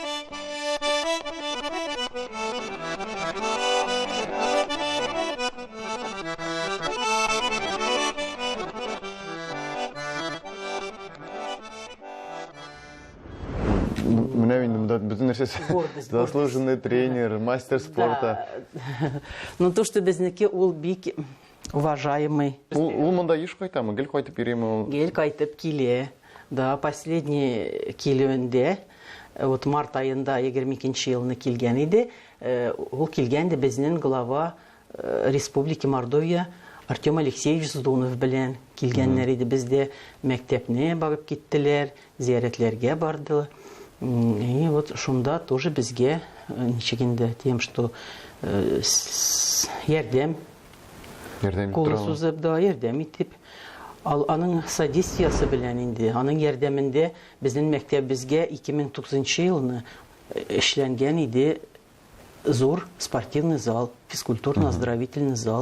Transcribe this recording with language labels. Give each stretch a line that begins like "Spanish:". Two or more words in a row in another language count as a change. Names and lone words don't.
Tatar: Менә инде бөтен нәрсәсе
Russian: заслуженный тренер, мастер спорта. Ну то, что
Tatar: безнеке ул бик уважаемый. Ул монда еш кайтамы, гел кайтып йөриме ул? Гел кайтып килә.
Russian: Да, последний
Tatar: килүендә, вот март айында 22 елны килгән иде. Ул килгәндә безнең
Russian: глава Республики Мордовия
Tatar: Артем Алексеевич Здунов белән килгәннәр иде. Бездә мәктәпне барып киттеләр, зияратләргә барды.
Russian: И вот
Tatar: шунда тоже безгә ничегендә
Russian: тем, что
Tatar: ярдәм кулы сузып да ярдәм итеп, аның содействиясы белән инде, аның ярдәмендә безнең мәктәп безгә 2009 елны эшләнгән иде зур
Russian: спортивный зал, физкультурно-оздоровительный зал.